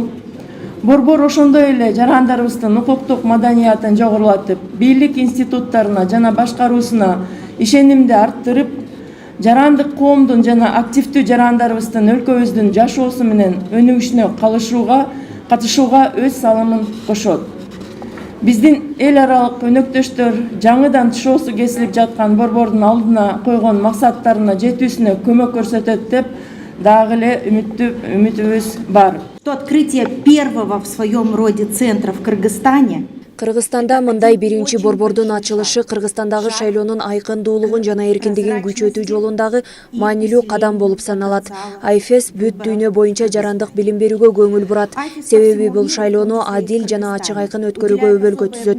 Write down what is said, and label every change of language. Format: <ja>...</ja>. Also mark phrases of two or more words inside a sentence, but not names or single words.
<ky>Борбор ошондой эле жарандарыбыздын укуктук маданиятын жогорулатып, бийлик институттарына жана башкаруусуна ишенимди арттырып, жарандык коомдун жана активдүү жарандарыбыздын өлкөбүздүн жашоосу менен өнүгүшүнө катышууга өз салымын кошот. Биздин эл аралык өнөктөштөр жаңыдан тушоосу кесилип жаткан борбордун алдына койгон максаттарына жетүүсүнө көмөк көрсөтөт деп дагы эле үмүтүбүз бар.</ky> <ru>Открытие первого в своем роде центра в Кыргызстане.</ru> <ky>Кыргызстанда мындай биринчи борбордун ачылышы Кыргызстандагы шайлоонун айкындуулугун жана эркиндигин күчөтүү жолундагы маанилүү кадам болуп саналат. Айфес бүт дүйнө боюнча жарандык билим берүүгө көңүл бурат. Себеби бул шайлоону адил жана ачык айкын өткөрүүгө өбөлгө түзөт.</ky>